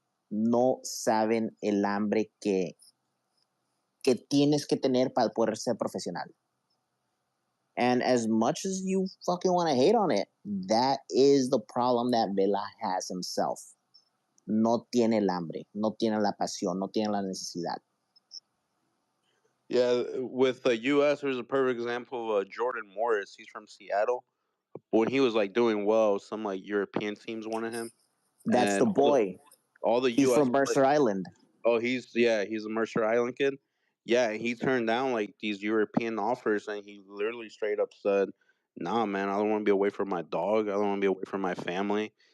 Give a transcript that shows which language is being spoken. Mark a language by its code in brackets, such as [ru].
[es] No saben el hambre que tienes que tener para poder ser profesional. [en] And as much as you fucking want to hate on it, that is the problem that Vela has himself. [es] No tiene el hambre, no tiene la pasión, no tiene la necesidad. [en] Yeah, with the U.S., there's a perfect example of Jordan Morris. He's from Seattle. When he was like doing well, some like European teams wanted him. That's the boy. All the he's U.S. from Mercer Island. Oh, he's a Mercer Island kid. Yeah, he turned down like these European offers, and he literally straight up said, "Nah, man, I don't want to be away from my dog. I don't want to be away from my family."